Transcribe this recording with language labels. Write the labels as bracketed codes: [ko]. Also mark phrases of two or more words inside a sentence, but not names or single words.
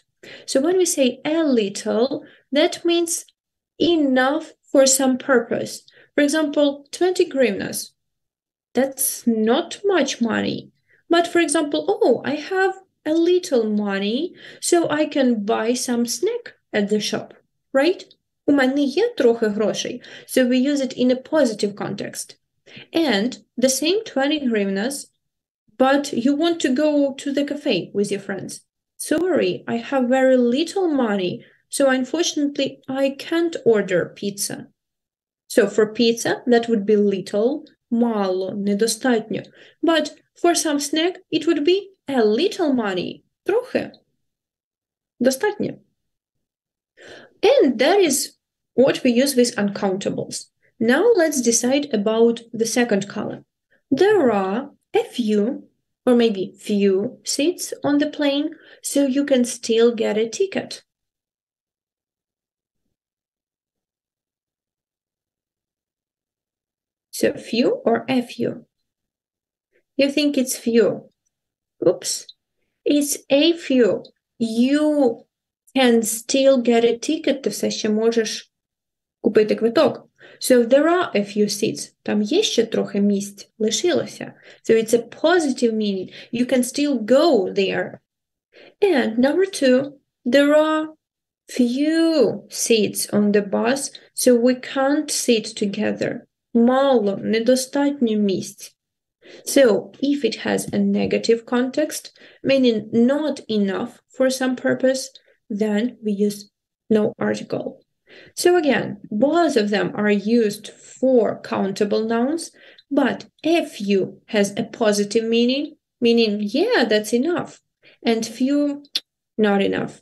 [en] So when we say a little, that means enough for some purpose. For example, 20 hryvnias. That's not much money. But for example, oh, I have a little money, so I can buy some snack at the shop, right? [uk] У мене є трохи грошей. [en] So we use it in a positive context. And the same 20 hryvnias, but you want to go to the cafe with your friends. Sorry, I have very little money, so unfortunately I can't order pizza. So for pizza, that would be little, [uk] мало, недостатньо. [en] But for some snack, it would be a little money, [uk] трохи, достатньо. [en] And that is what we use with uncountables. Now let's decide about the second column. There are a few, or maybe few seats on the plane, so you can still get a ticket. So few or a few? You think it's few. Oops. It's a few. You can still get a ticket, [uk] ти все ще можеш купити квиток. [en] So there are a few seats. [uk] Там є ще трохи місць, лишилося. [en] So it's a positive meaning. You can still go there. And number two, there are few seats on the bus, so we can't sit together. [uk] Мало, недостатньо місць. [en] So if it has a negative context, meaning not enough for some purpose, then we use no article. So again, both of them are used for countable nouns, but a few has a positive meaning, meaning, yeah, that's enough, and few, not enough.